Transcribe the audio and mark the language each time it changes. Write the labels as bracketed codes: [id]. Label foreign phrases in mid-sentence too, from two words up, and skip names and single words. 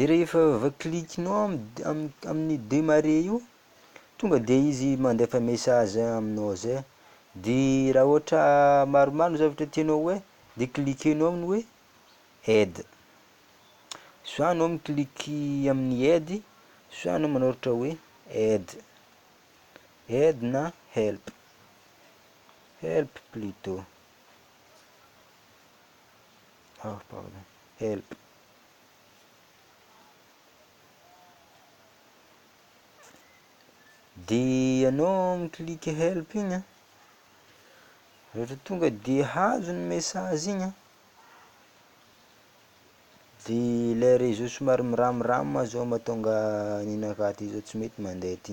[mg] rehefa voacliquenao amin'ny démarrer io tonga de izy mandefa message aminao zay, de raha ohatra maromaro ny zavatra tianao hoe de cliquenao amin'ny hoe aide, soit anao mikliky amin'ny aide, soit anao manoratra hoe aide na help plutôt, help. De anao mikliky help igny rehefa tonga de hazo ny message igny de [fr] le réseau [mg] somary miramoramo zao mahatonga ninaka ty zao tsy mety mandeha ty.